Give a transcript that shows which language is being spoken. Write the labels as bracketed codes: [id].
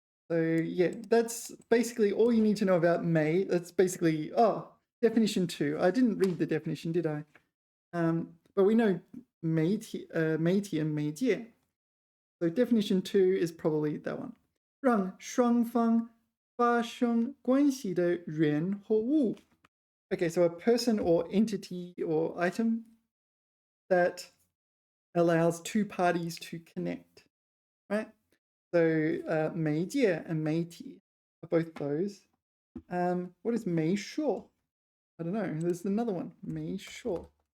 [en] So yeah, that's basically all you need to know about may. That's basically, definition 2. I didn't read the definition, did I? But we know 媒体 and 媒介. So definition 2 is probably that one. [zh] 让双方发生关系的人或物. [en] Okay, so a person or entity or item that allows two parties to connect, right? So 媒介 and 媒体 are both those. What is 媒说?I don't know. There's another one. 媒说.